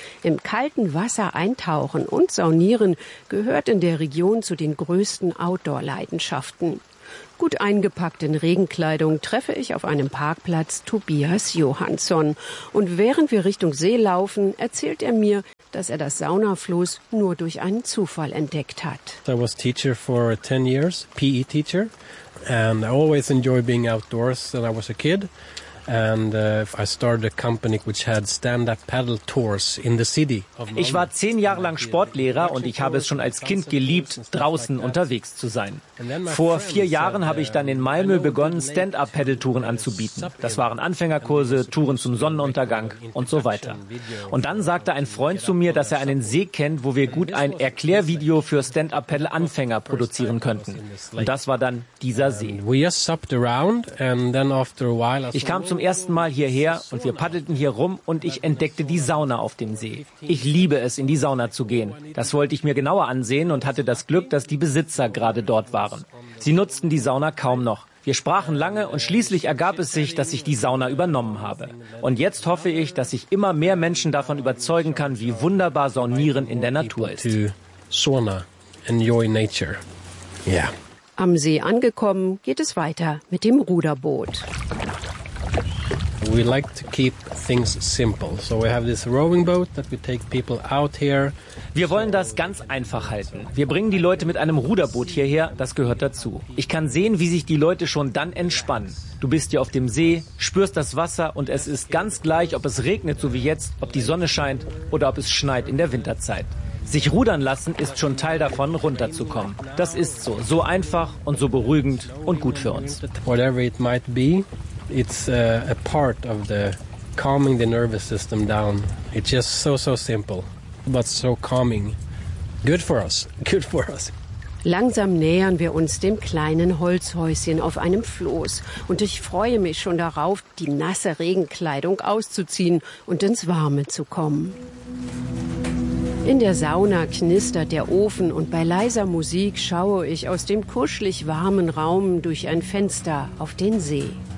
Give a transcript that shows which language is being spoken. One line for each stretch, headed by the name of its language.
German: Im kalten Wasser eintauchen und saunieren gehört in der Region zu den größten Outdoor-Leidenschaften. Gut eingepackt in Regenkleidung treffe ich auf einem Parkplatz Tobias Johansson. Und während wir Richtung See laufen, erzählt er mir, dass er das Saunafloß nur durch einen Zufall entdeckt hat.
English: I was teacher for 10 years, PE teacher, and I always enjoyed being outdoors when I was a kid. And I started a company which had stand-up paddle tours in the city.
German: Ich war 10 Jahre lang Sportlehrer und ich habe es schon als Kind geliebt, draußen unterwegs zu sein. Vor 4 Jahren habe ich dann in Malmö begonnen, stand-up paddle touren anzubieten. Das waren Anfängerkurse, Touren zum Sonnenuntergang und so weiter. Und dann sagte ein Freund zu mir, dass er einen See kennt, wo wir gut ein Erklärvideo für stand-up paddle Anfänger produzieren könnten. Und das war dann dieser See. Ich kam zum ersten Mal hierher und wir paddelten hier rum und ich entdeckte die Sauna auf dem See. Ich liebe es, in die Sauna zu gehen. Das wollte ich mir genauer ansehen und hatte das Glück, dass die Besitzer gerade dort waren. Sie nutzten die Sauna kaum noch. Wir sprachen lange und schließlich ergab es sich, dass ich die Sauna übernommen habe. Und jetzt hoffe ich, dass ich immer mehr Menschen davon überzeugen kann, wie wunderbar Saunieren in der Natur ist.
English: Sauna, enjoy nature. Ja.
German: Am See angekommen, geht es weiter mit dem Ruderboot.
English: We like to keep things simple. So we have this rowing boat that we take people out here.
German: Wir wollen das ganz einfach halten. Wir bringen die Leute mit einem Ruderboot hierher, das gehört dazu. Ich kann sehen, wie sich die Leute schon dann entspannen. Du bist hier auf dem See, spürst das Wasser und es ist ganz gleich, ob es regnet, so wie jetzt, ob die Sonne scheint oder ob es schneit in der Winterzeit. Sich rudern lassen ist schon Teil davon, runterzukommen. Das ist so, so einfach und so beruhigend und gut für uns.
English: Whatever it might be. It's a part of the calming the nervous system down. It's just so, so simple, but so calming. Good for us. Good for us.
German: Langsam nähern wir uns dem kleinen Holzhäuschen auf einem Floß. Und ich freue mich schon darauf, die nasse Regenkleidung auszuziehen und ins Warme zu kommen. In der Sauna knistert der Ofen und bei leiser Musik schaue ich aus dem kuschelig warmen Raum durch ein Fenster auf den See.